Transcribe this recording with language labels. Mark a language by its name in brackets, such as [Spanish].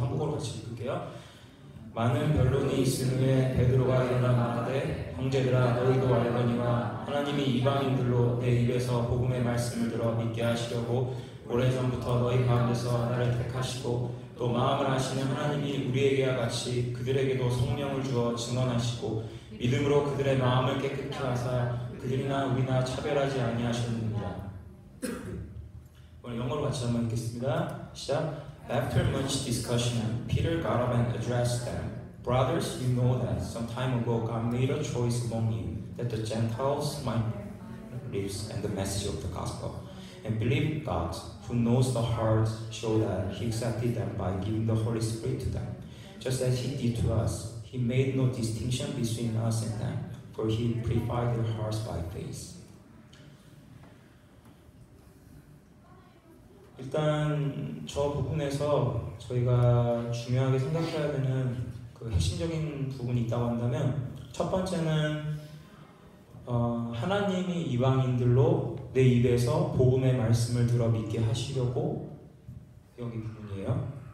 [Korean] 한국어로 같이 읽을게요. 많은 변론이 있은 후에 베드로가 일어나 말하되 형제들아 너희도 알거니와 하나님이 이방인들로 내 입에서 복음의 말씀을 들어 믿게 하시려고 오래전부터 너희 가운데서 나를 택하시고 또 마음을 아시는 하나님이 우리에게와 같이 그들에게도 성령을 주어 증언하시고 믿음으로 그들의 마음을 깨끗게 하사 그들이나 우리나 차별하지 아니하셨느니라. 오늘 영어로 같이 한번 읽겠습니다. 시작. [English] After much discussion, Peter got up and addressed them. Brothers, you know that some time ago God made a choice among you that the Gentiles might believe in the message of the gospel and believe God, who knows the heart, show that He accepted them by giving the Holy Spirit to them, just as He did to us. He made no distinction between us and them, for He purified their hearts by faith. [Korean] 일단 저 부분에서 저희가 중요하게 생각해야 되는 그 핵심적인 부분이 있다고 한다면 첫 번째는 하나님이 이방인들로 내 입에서 복음의 말씀을 들어 믿게 하시려고. 여기 부분이에요.